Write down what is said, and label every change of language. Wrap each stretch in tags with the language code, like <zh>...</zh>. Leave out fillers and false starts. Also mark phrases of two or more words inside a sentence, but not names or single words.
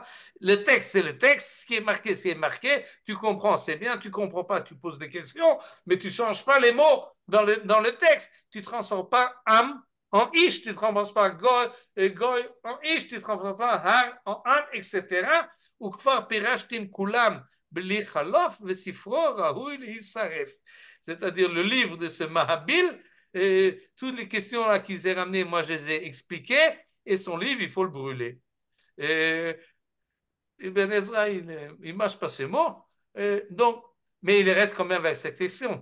<fr>Le texte, c'est le texte, ce qui est marqué, c'est marqué, tu comprends, c'est bien, tu comprends pas, tu poses des questions, mais tu changes pas les mots dans le texte. Tu transformes pas am en ish, tu ne transformes pas goy en ish, tu ne transformes pas har en am, etc.</fr> <he>וכבר פירשתם כולם בלי חלוף וספרו ראוי להישרף.</he> <fr>C'est-à-dire le livre de ce Mahabil, toutes les questions là qu'ils ont ramenées, moi je les ai expliquées, et son livre, il faut le brûler. Ibn Ezra, il ne mâche pas ses mots, donc, mais il reste quand même avec cette question.</fr>